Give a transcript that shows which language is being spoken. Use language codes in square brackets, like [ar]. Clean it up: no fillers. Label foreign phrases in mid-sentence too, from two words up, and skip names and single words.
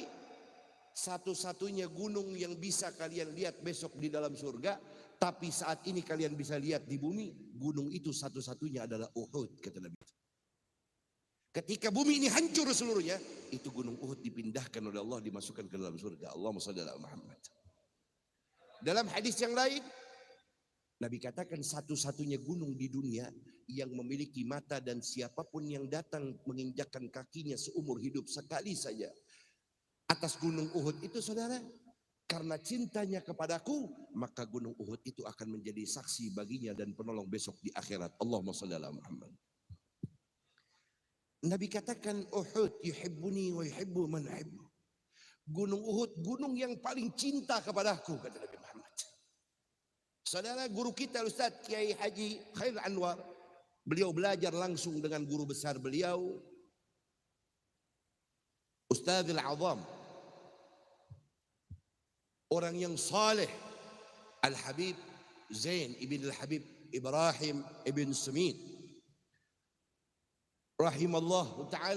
[id] Satu-satunya gunung yang bisa kalian lihat besok di dalam surga, tapi saat ini kalian bisa lihat di bumi, gunung itu satu-satunya adalah Uhud, kata Nabi. Ketika bumi ini hancur seluruhnya, itu gunung Uhud dipindahkan oleh Allah, dimasukkan ke dalam surga. [ar] اللهم صل على محمد. [id] Dalam hadis yang lain, Nabi katakan satu-satunya gunung di dunia yang memiliki mata dan siapapun yang datang menginjakkan kakinya seumur hidup sekali saja atas gunung Uhud itu saudara, karena cintanya kepadaku, maka gunung Uhud itu akan menjadi saksi baginya dan penolong besok di akhirat. [ar] اللهم صل على محمد. [id] Nabi katakan [ar] Uhud يحبني ويحب من أحب. [id] Gunung Uhud, gunung yang paling cinta kepadaku, kata Nabi Muhammad. Saudara, guru kita Ustaz Kiai Haji Khair Anwar, beliau belajar langsung dengan guru besar beliau Ustadzul Azam, orang yang saleh, Al-Habib Zain ibn Al-Habib Ibrahim ibn Sumit [ar] رحمه الله تعالى.